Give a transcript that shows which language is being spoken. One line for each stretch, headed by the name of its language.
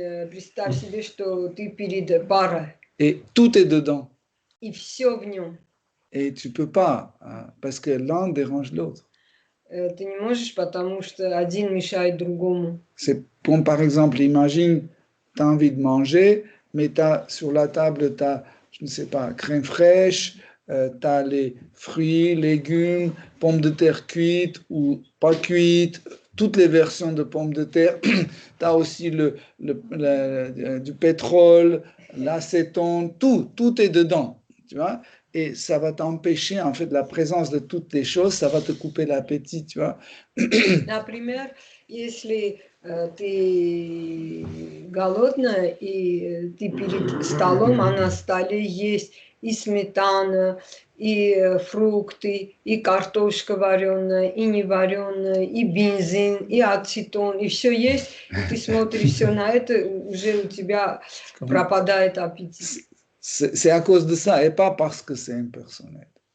Russian: Представь себе, что ты перед парой.
French: Et tout est dedans.
Russian: и все в нем.
French: Et tu peux pas, parce que l'un dérange l'autre.
Russian: Ты не можешь, потому что один мешает другому.
French: C'est comme par exemple, imagine, tu as envie de manger, mais sur la table, tu as, je ne sais pas, crème fraîche, tu as les fruits, légumes, pommes de terre cuites ou pas cuites, toutes les versions de pommes de terre. Tu as aussi du pétrole, l'acétone, tout est dedans, tu vois. Et ça va t'empêcher, en fait, la présence de toutes les choses, ça va te couper l'appétit, tu vois.
Russian: Например, если ты голодная и ты перед столом, а на столе есть и сметана, и фрукты, и картошка вареная, и не вареная, и бензин, и ацетон, и все есть, и ты смотришь все на это, уже у тебя пропадает аппетит.
French: C'est à cause de ça et pas parce que c'est impersonnel.